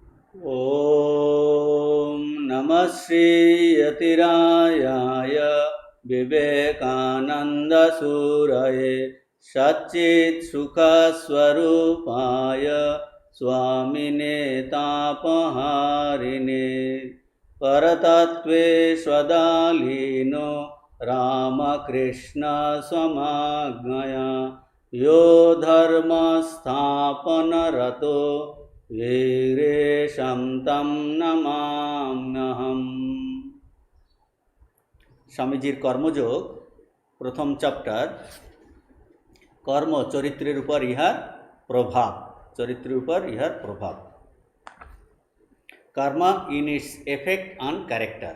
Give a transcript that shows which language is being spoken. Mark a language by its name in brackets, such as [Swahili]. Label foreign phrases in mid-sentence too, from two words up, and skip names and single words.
[Sanskrit] ॐ नमः श्रीयतिरायाय विवेकानन्दसूरये सच्चित्सुखस्वरूपाय स्वामिने तापहारिणे परतत्त्वे स्वदालीनो रामकृष्णस्वमाज्ञया यो धर्मस्थापनरतो वीरेशं तं नमाम्यहम्। [Bangla] স্বামীজির কর্মযোগ প্রথম চ্যাপ্টার, কর্ম চরিত্রের উপর ইহার প্রভাব। চরিত্রের উপর ইহার প্রভাব। [English] karma in its effect on character.